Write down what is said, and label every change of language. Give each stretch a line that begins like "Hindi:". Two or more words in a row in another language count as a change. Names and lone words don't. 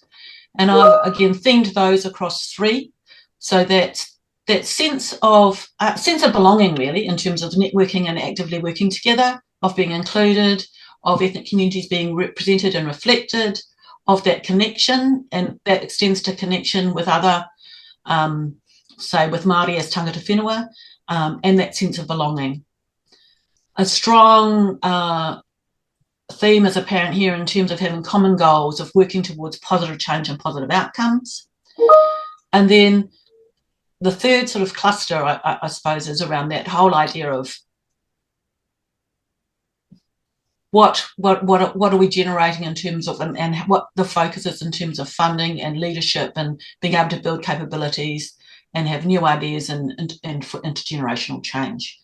English: And I've again themed those across 3. So that sense of belonging, really, in terms of networking and actively working together, of being included, of ethnic communities being represented and reflected, of that connection, and that extends to connection with other say with Māori as
Māori: tangata whenua,
English: and that sense of belonging. A strong theme is apparent here in terms of having common goals, of working towards positive change and positive outcomes. And then the third sort of cluster, I suppose, is around that whole idea of what are we generating in terms of, and what the focus is in terms of funding and leadership and being able to build capabilities and have new ideas and for intergenerational change.